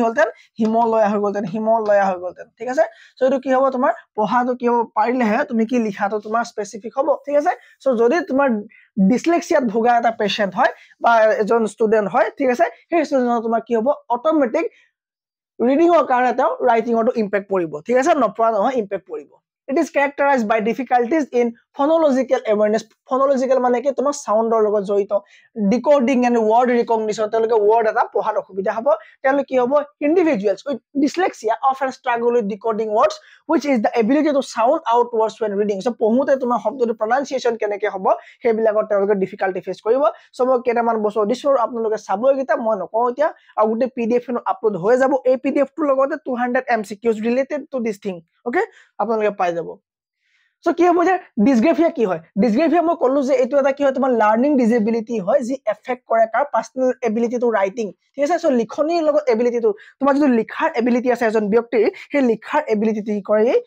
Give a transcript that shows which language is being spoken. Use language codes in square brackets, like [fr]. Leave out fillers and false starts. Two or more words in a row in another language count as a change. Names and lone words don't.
[as] হলতেন হিমালয়া হৈ গলতেন ঠিক আছে সো এটো কি হ'ব তোমাৰ পঢ়াটো কি হ'ব পাৰিলেহে তুমি কি লিখাটো তোমাৰ স্পেসিফিক হ'ব ঠিক আছে সো যদি তোমাৰ ডিসলেক্সিয়াত ভোগা এটা পেশেন্ট হয় বা এজন ষ্টুডেন্ট হয় ঠিক আছে সেই ষ্টুডেন্টৰ তোমাৰ কি হ'ব অটোমেটিক ৰিডিংৰ কাৰণে তেওঁ ৰাইটিংৰটো ইম্প্যাক্ট পৰিব ঠিক আছে নপৰা নহয় ইম্প্যাক্ট পৰিব [en] It is characterized by difficulties in phonological awareness. [as] Phonological মানে কি তোমাৰ সাউন্ডৰ লগত জড়িত [en] decoding and word recognition [as] তেওঁলোকে word এটা পঢ়াত অসুবিধা হ'ব তেওঁলোকে কি হ'ব [en] individuals with dyslexia often struggle with decoding words which is the ability to sound out words when reading. [as] So পঢ়োতে তোমাৰ শব্দটো pronunciation কেনেকৈ হ'ব সেইবিলাকৰ তেওঁলোকে [en] difficulty face [as] কৰিব সো মই কেটামান বছৰ দিছো আপোনালোকে চাব গিতা মই নকওঁ এতিয়া আৰু গুটে PDF নো আপলোড হৈ যাব এই PDF টোৰ লগতে [en] 200 MCQs related to this thing okay [as] আপোনালোকে পাই যাব সো কি হ'ব যে ডিসগ্ৰাফিয়া কি হয় ডিসগ্ৰাফিয়া মই কলো যে এটো এটা কি হয় তোমাৰ [en] learning disability [as] হয় যি এফেক্ট কৰে কাৰ [en] personal ability to writing [as] ঠিক আছে সো লিখনিৰ লগত [en] ability to [as] তোমাৰ যদি লিখাৰ এবিলিটি আছে এজন ব্যক্তিৰ সেই লিখাৰ এবিলিটি কি কৰে